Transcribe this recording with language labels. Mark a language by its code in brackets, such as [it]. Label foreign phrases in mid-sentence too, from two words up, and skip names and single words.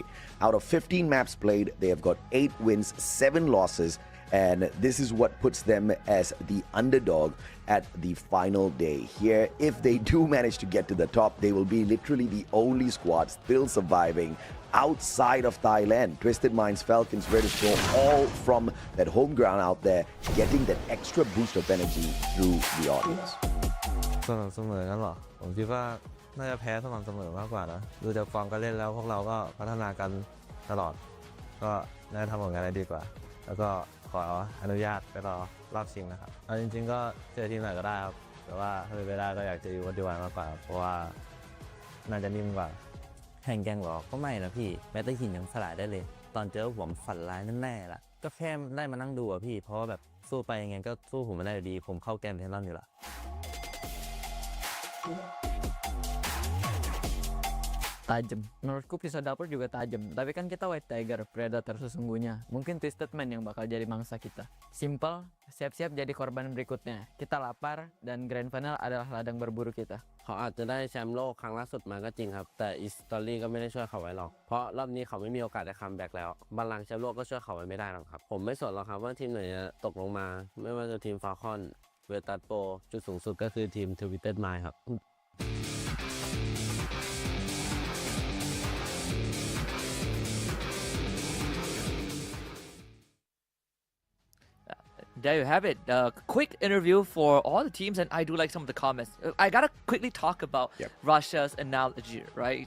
[en] Out of 15 maps played, they have got 8 wins, 7 losses, And this is what puts them as the underdog at the final day here. If they do manage to get to the top, they will be literally the only squad still surviving outside of Thailand. Twisted Minds Falcons ready to go all from that home ground out there, getting that extra boost of energy through the audience. [th] สม่ำเสมอกันหรอผมคิดว่าน่าจะแพ้สม่ำเสมอมากกว่านะดูจากฟอร์มการเล่นแล้วพวกเราก็พัฒนากันตลอดก็ น่าจะทำผลงานได้ดีกว่าแล้วก็ขออนุญาตไปรอรอบชิงนะครับเอาจริงๆก็เจอทีมไหนก็ได้ครับแต่ว่าถ้าเป็นไปได้ก็อยากจะอยู่วันดีวันมากกว่าเพราะว่าน่าจะนิ่มกว่าแข่งแกงหรอก็ไม่นะพี่แม้แต่หินยังสลายได้เลยตอนเจอผมฝันร้ายแน่ๆล่ะก็แค่ได้มานั่งดูอะพี่เพราะว่าแบบสู้ไปยังไงก็สู้ผมไม่ได้ดีผมเข้าแกมเทนนอนอยู่ละ [id] Tajam. Menurutku pisau dapur juga tajam. Tapi kan kita [en] white tiger, [id] predator sesungguhnya. Mungkin twisted man yang bakal jadi mangsa kita. Simple, siap-siap jadi korban berikutnya. Kita lapar dan [en] grand final [id] adalah ladang berburu kita. [th] เขาอาจจะได้แชมป์โลกครั้งล่าสุดมาก็จริงครับแต่อิสตอรี่ก็ไม่ได้ช่วยเขาไว้หรอกเพราะรอบนี้เขาไม่มีโอกาสได้คัมแบ็กแล้วบัลลังก์แชมป์โลกก็ช่วยเขาไว้ไม่ได้หรอกครับผมไม่สนหรอกครับว่าทีมไหนจะตกลงมาไม่ว่าจะทีมฟาคอนเวตัสโปจุดสูงสุดก็คือทีมทวิตเต็ดไมล์ครับ [en] There you have it. Quick interview for all the teams, and I do like some of the comments. I gotta quickly talk about Russia's analogy, right?